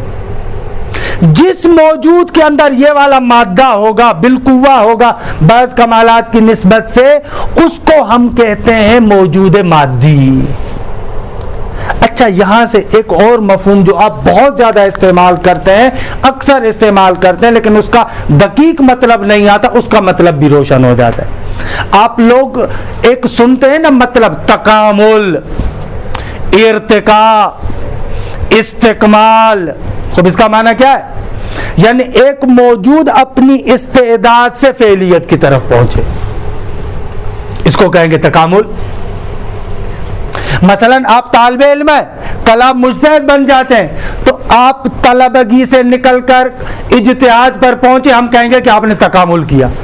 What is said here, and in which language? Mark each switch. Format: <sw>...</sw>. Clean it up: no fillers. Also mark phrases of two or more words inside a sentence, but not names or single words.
<ur>جس موجود کے اندر یہ والا مادہ ہوگا، بالقوہ ہوگا بعض کمالات کی نسبت سے، اس کو ہم کہتے ہیں موجود مادی۔ اچھا، یہاں سے ایک اور مفہوم جو آپ بہت زیادہ استعمال کرتے ہیں، اکثر استعمال کرتے ہیں لیکن اس کا دقیق مطلب نہیں آتا، اس کا مطلب بھی روشن ہو جاتا ہے۔ آپ لوگ ایک سنتے ہیں نا مطلب تکامل، ارتقاء، استکمال، خب اس کا معنی کیا ہے؟ یعنی ایک موجود اپنی استعداد سے فعلیت کی طرف پہنچے، اس کو کہیں گے تکامل۔ مثلا آپ طالب علم ہیں، کل آپ مجتہد بن جاتے ہیں تو آپ طلبگی سے نکل کر اجتہاد پر پہنچے، ہم کہیں گے کہ آپ نے تکامل کیا۔</ur>